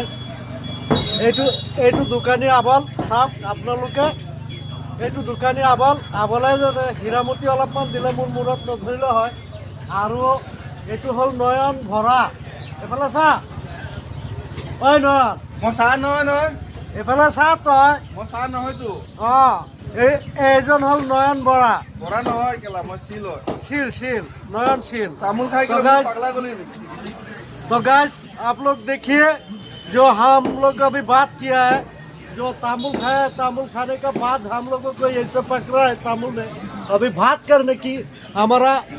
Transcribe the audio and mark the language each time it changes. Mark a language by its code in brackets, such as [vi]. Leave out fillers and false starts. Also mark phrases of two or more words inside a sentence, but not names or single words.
[as] এইটো দোকানী আবল, চাওক আপোনালোকে, এইটো দোকানী আবলে হীৰামতি অলপমান দিলে মোৰ মূৰত নধৰিলে হয়। আৰু এইটো হ'ল নয়ন ভৰা। এইফালে চা, ঐ নয়ন, মই চাহ নহয় এইফালে চা তই। মই চাহ নহয়তো এইজন হ'ল নয়ন বৰা। বৰা নহয় কেলা, মই চিল হয়। शील नयन शील। তামোল খাই [hi] तो के गाइस, पगला को नहीं। तो गाइस आप लोग देखिए, जो हम लोग अभी बात किया है, जो तामुल खाया है, तामुल खाने का बाद हम लोगों को ऐसे पकड़ा है तामुल ने। अभी बात करने की हमारा